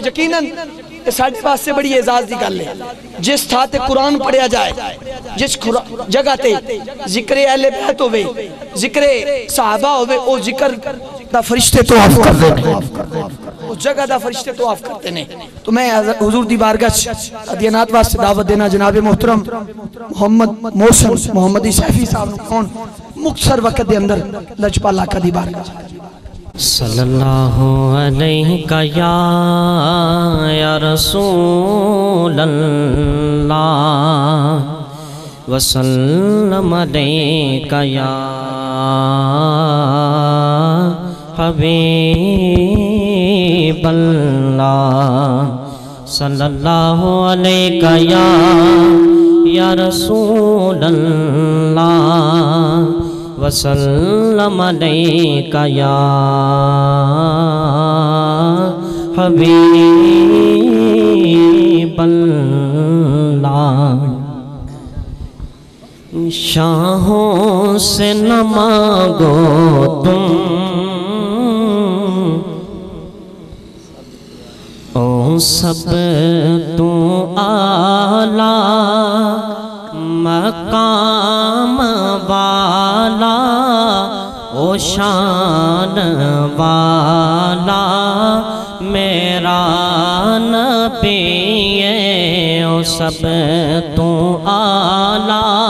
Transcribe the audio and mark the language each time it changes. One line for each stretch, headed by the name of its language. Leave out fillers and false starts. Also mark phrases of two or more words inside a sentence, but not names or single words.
Punjabi: یقیناً ساڈے واسطے بڑی اعزاز دی گل ہے، جس تھاں تے قرآن پڑھیا جائے، جس جگہ تے ذکر اہل بیت ہووے، ذکر صحابہ ہووے، او ذکر دا فرشتے طواف کردے نے، اس جگہ دا فرشتے طواف کرتے نے. تو میں حضور دی بارگاہ ادیانات واسطے دعوت دینا جناب محترم محمد محسن محمدی سیفی صاحب نوں کون مختصر وقت دے اندر لجپال آقا دی بارگاہ
Arabic: صلى الله عليه يا رسول الله وسلم عليك يا حبيب الله صلى الله عليك يا رسول الله وسلم عليك يا حبيب الله.
Urdu: شاہوں سے نہ مانگو تم
Punjabi: او سب توں اعلیٰ مقام والا او شان والا میرا نبی ہے، او سب توں اعلیٰ